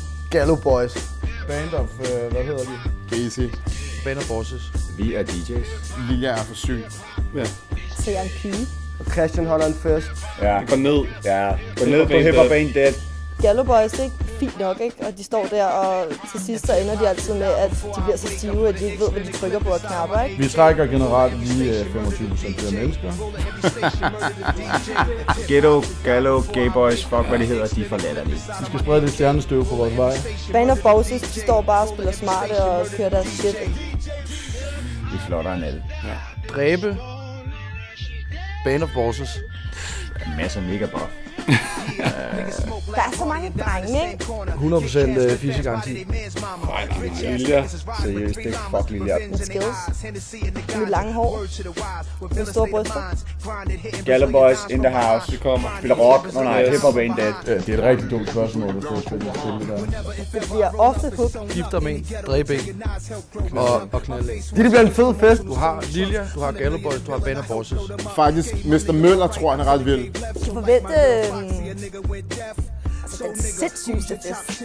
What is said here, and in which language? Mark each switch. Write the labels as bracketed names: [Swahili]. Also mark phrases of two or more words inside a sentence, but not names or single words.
[Danish] Gallo Boys. Band of, hvad hedder de? Casey. Band of Bosses. Vi er DJ's. Lilja er for syg. Ja. Så jeg er en pige. Og Christian holder en fest. Ja. Gå ned. Ja, gå ned på Hip Hop Ain't Dead. Gallo Boys, det er ikke fint nok, ikke? Og de står der, og til sidst så ender de altid med, at de bliver så stive, at de ikke ved, hvad de trykker på og knapper, ikke? Vi trækker generelt lige 25% flere mennesker. Ghetto, Gallo, Gay Boys, fuck hvad det hedder, de er for latterlige. Vi skal sprede lidt stjernestøv på vores vej. Band of Bosses, de står bare og spiller smarte og kører deres shit. De er flottere end alle. Dræbe. Band of Bosses. Masser af mega buff. Der er så mange drenge, ikke? 100% fissegaranti. Lilja. Seriøst, det er fuck Lilja. Med skills. Med lange hår. Med store bryster. [English] Gallo Boys in the house. [Danish] Det kommer. Spiller rock. Nej, Hip Hop Ain't Dead. Det er et rigtig dumt spørgsmål, du får spillet der. Det bliver ofte hook. Gifter med en, dræbe en og knalde en. Det bliver en fed fest. Du har Lilja, du har Gallo Boys, du har Band of Bosses. Faktisk, Mr. Møller tror, han er ret vild. Jeg kan forvente altså den sindssygeste fest.